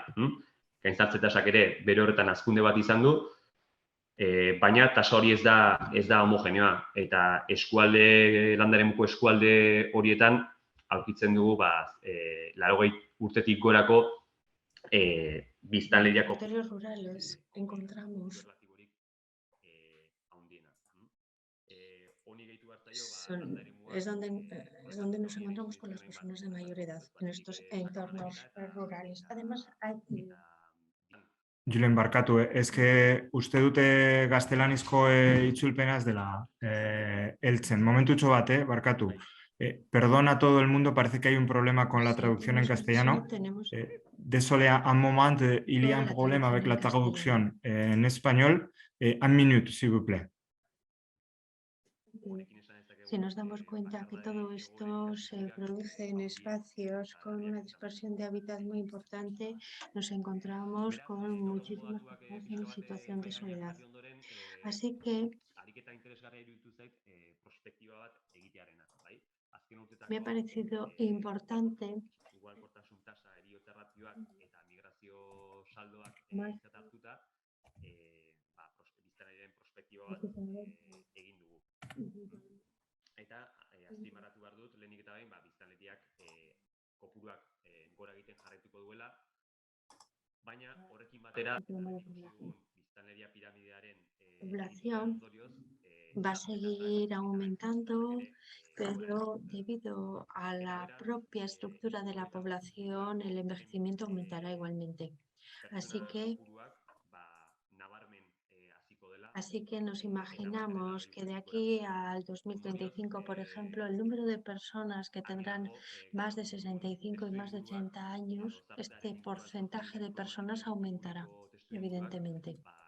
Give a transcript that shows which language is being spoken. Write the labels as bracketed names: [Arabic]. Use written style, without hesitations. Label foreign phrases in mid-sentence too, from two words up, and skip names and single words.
[Basque] Gainzartze tasak ere bere horretan hazkunde bat izan du, baina tasa hori ez da homogeneoa. Eta landa eremuko eskualde horietan aurkitzen dugu 80 urtetik gorako biztanleriako [Spanish] territorios rurales encontramos es donde nos encontramos con las personas de mayor edad en estos entornos rurales. Además, hay [Basque] Julen, barkatu, uste dute gaztelanizko itzulpena ez dela heltzen. Momentutxo bat, barkatu. [Spanish] Perdona a todo el mundo, parece que hay un problema con la traducción en castellano. [French] Désolé, un moment, il y a un problema avec la [Spanish] traducción en español. [French] Un minut, s'il vous plaît. [Spanish] Si nos damos cuenta que todo esto se produce en espacios con una dispersión de hábitat muy importante, nos encontramos con muchísimas personas en situación de soledad. Así que me ha parecido importante [Basque] Eta azpimarratu behar dut, lehenik eta behin, biztanleriak kopuruak gora egiten jarraituko duela, baina horrekin batera biztanleria piramidearen [Spanish] población va a seguir aumentando, pero debido a la propia estructura de la población, el envejecimiento aumentará igualmente. Así que nos imaginamos que de aquí al 2035, por ejemplo, el número de personas que tendrán más de 65 y más de 80 años, este porcentaje de personas aumentará, evidentemente.